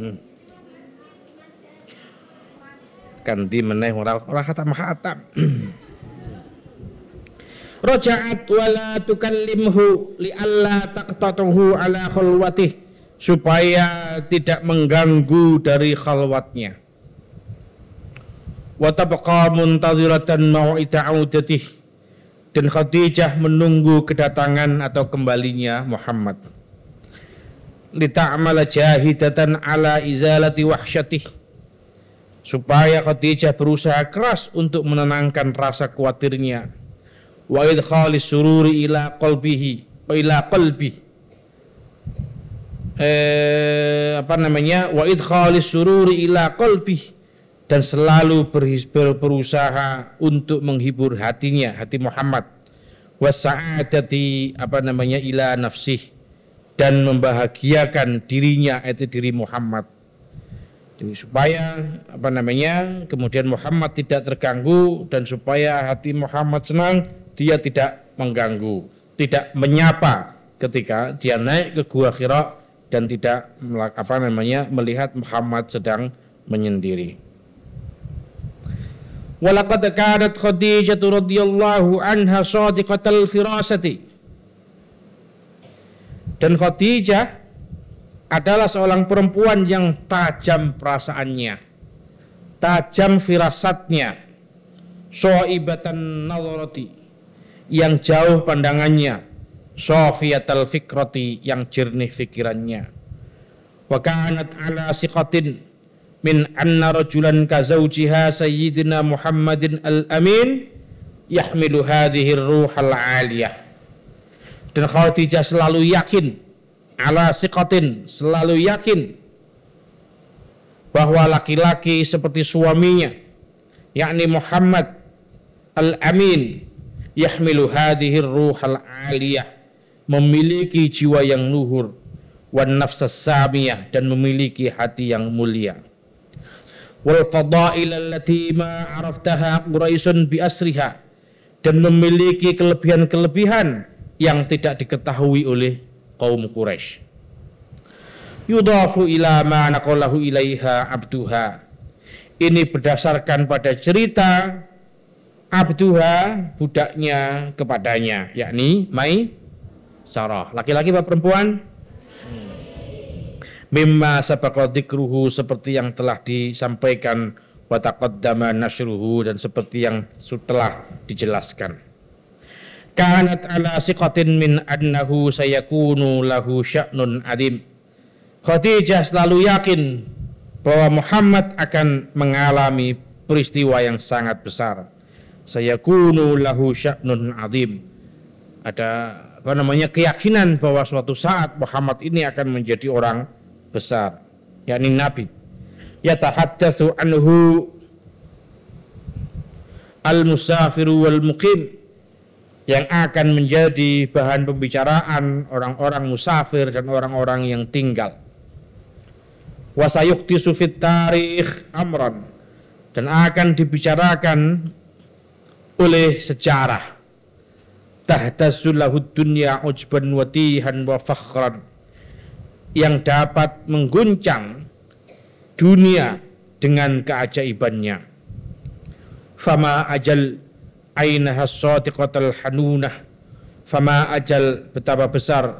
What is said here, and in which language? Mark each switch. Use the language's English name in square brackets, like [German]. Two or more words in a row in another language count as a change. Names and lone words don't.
[Javanese] Kanthi meneh ora khatam. [Arabic] رجعت ولا تكلمه لئلا تقطعه على خلوته, [Indonesian] supaya tidak mengganggu dari khalwatnya. [Arabic] وتبقى منتظرة موعد عودته, [Indonesian] dan Khadijah menunggu kedatangan atau kembalinya Muhammad. [Arabic] لتعمل جاهدة على إزالة وحشته, [Indonesian] supaya Khadijah berusaha keras untuk menenangkan rasa khawatirnya. [Arabic] وإدخال السرور إلى قلبه وإلى قلب وإدخال السرور إلى قلب, [Indonesian] dan selalu berusaha untuk menghibur hatinya, hati Muhammad. [Arabic] وسعادة إلى نفسه, [Indonesian] dan membahagiakan dirinya, itu diri Muhammad. Jadi supaya kemudian Muhammad tidak terganggu, dan supaya hati Muhammad senang, dia tidak mengganggu, tidak menyapa ketika dia naik ke Gua Hira dan tidak melihat Muhammad sedang menyendiri. [Arabic] ولقد كانت خديجة رضي الله عنها صادقة الفراسة, [Indonesian] dan Khadijah adalah seorang perempuan yang tajam perasaannya, tajam firasatnya, [Arabic] صائبة النظرة, [Indonesian] yang jauh pandangannya, [Arabic] صافية الفكرة, [Indonesian] yang jernih fikirannya. [Arabic] وكانت على ثقة من أن رجلا كزوجها سيدنا محمد الأمين يحمل هذه الروح العالية. [Indonesian] Dan Khadijah selalu yakin, [Arabic] على ثقة, [Indonesian] selalu yakin bahwa laki-laki seperti suaminya, yakni Muhammad al-amin, [Arabic] يحمل هذه الروح العالية, [Indonesian] memiliki jiwa yang luhur, [Arabic] والنفس السامية, [Indonesian] dan memiliki hati yang mulia. [Arabic] والفضائل التي ما عرفتها قريش بأسرها, [Indonesian] dan memiliki kelebihan-kelebihan yang tidak diketahui oleh kaum Quraisy. [Arabic] يضاف إلى ما نقله إليها عبدها, [Indonesian] ini berdasarkan pada cerita abduha, budaknya, kepadanya, yakni Maisarah. Laki-laki apa perempuan? [Arabic] مما سبق ذكره, [Indonesian] seperti yang telah disampaikan, [Arabic] وتقدم نشره, [Indonesian] dan seperti yang telah dijelaskan. [Arabic] كانت على ثقة من أنه سيكون له شأن عظيم. [Indonesian] Khadijah selalu yakin bahwa Muhammad akan mengalami peristiwa yang sangat besar. [Arabic] سيكون له شأن عظيم. [Indonesian] Ada keyakinan bahwa suatu saat Muhammad ini akan menjadi orang besar, yakni Nabi. [Arabic] يتحدث عنه المسافر والمقيم, [Indonesian] yang akan menjadi bahan pembicaraan orang-orang musafir dan orang-orang yang tinggal. [Arabic] وسيحدث في التاريخ أمرا, [Indonesian] dan akan dibicarakan oleh sejarah. [Arabic] تهتز له الدنيا عجبا وتيها وفخرا, [Indonesian] yang dapat mengguncang dunia dengan keajaibannya. [Arabic] فما أجل عينها الصادقة الحنونة، فما أجل, [Indonesian] betapa besar,